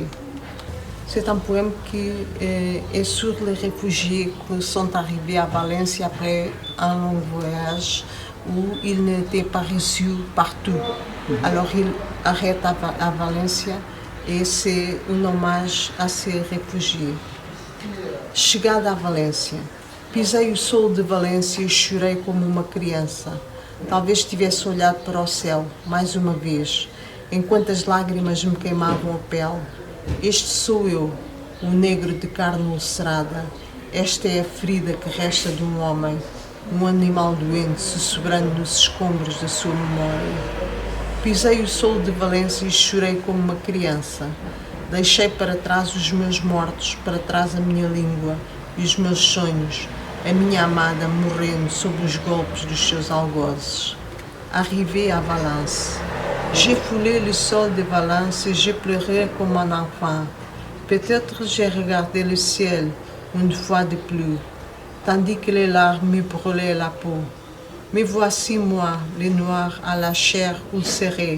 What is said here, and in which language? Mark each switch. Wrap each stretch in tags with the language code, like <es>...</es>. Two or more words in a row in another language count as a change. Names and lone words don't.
<fr>C'est un poème qui est sur les réfugiés qui sont arrivés à Valence après un long voyage où ils n'étaient pas reçus partout. Alors il arrête à Valencia et c'est un hommage a ces réfugiés.</fr> <pt>Chegada a Valência. Pisei o sol de Valência e chorei como uma criança. Talvez tivesse olhado para o céu, mais uma vez, enquanto as lágrimas me queimavam a pele. Este sou eu, o negro de carne ulcerada. Esta é a ferida que resta de um homem, um animal doente sussurrando nos escombros da sua memória. Pisei o sol de Valência e chorei como uma criança. Deixei para trás os meus mortos, para trás a minha língua e os meus sonhos, a minha amada morrendo sob os golpes dos seus algozes.</pt> <fr>Arrivé à Valence. J'ai foulé le sol de Valence et j'ai pleuré comme un enfant. Peut-être j'ai regardé le ciel une fois de plus, tandis que les larmes me brûlaient la peau. Mais voici moi, le noir à la chair ulcérée.</fr>